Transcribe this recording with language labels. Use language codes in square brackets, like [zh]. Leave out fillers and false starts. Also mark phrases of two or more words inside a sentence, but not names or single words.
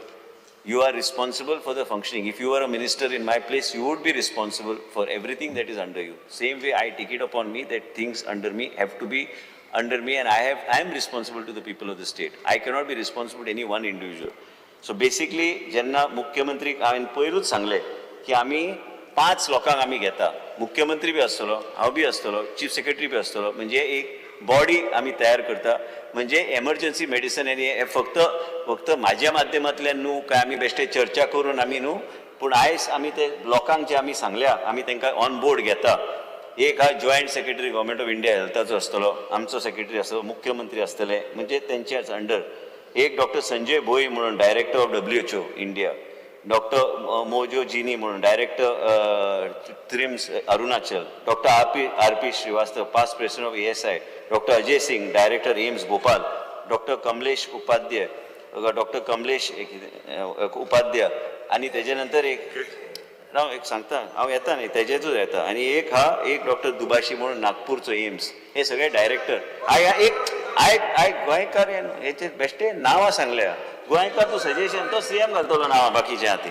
[en] You are responsible for the functioning. If you were a minister in my place, you would be responsible for everything that is under you. Same way I take it upon me that things under me have to be under me, and I am responsible to the people of the state. I cannot be responsible to any one individual. So basically, [kok] जेन्ना मुख्यमंत्री हांवें पयरूच सांगले की आमी 5 लोकांक आमी घेता. मुख्यमंत्री बी आसतलो, हांव बी आसतलो, [en] chief secretary [kok] बी आसतलो, म्हणजे एक बॉडी आमी तयार करता. म्हणजे [en] emergency medicine [kok] आनी हे फक्त म्हाज्या माध्यमांतल्यान न्हू काय आमी बेश्टे चर्चा करून आमी न्हू, पूण आयज आमी ते लोकांक जे आमी सांगल्या आमी तांकां [en] on board [kok] घेता. एक हा [en] joint secretary government of India [kok] हेल्थाचो आसतलो, आमचो सेक्रेटरी आसतलो, मुख्यमंत्री आसतले, म्हणजे तेंच्याच अंडर. एक डॉक्टर संजय भोई म्हणून [en] director of WHO India, [kok] डॉक्टर मोजो जीनी म्हणून डायरेक्टर ट्रिम्स अरुणाचल, डॉक्टर आर पी श्रीवास्तव [en] past president of ASI, [kok] डॉक्टर अजय सिंग डायरेक्टर एम्स भोपाल, डॉक्टर कमलेश उपाध्याय उपाध्याय आणि त्याच्या नंतर एक सांगता हांव येता न्ही तेजेचूच येता. आनी एक डॉक्टर दुबाशी म्हणून नागपूरचो एम्स, हे सगळे डायरेक्टर. आय गोंयकार हेचे बेश्टे नांवां सांगल्या. गोंयकार तो सजेशन तो CM घालतलो नांवां बाकीच्या हाती.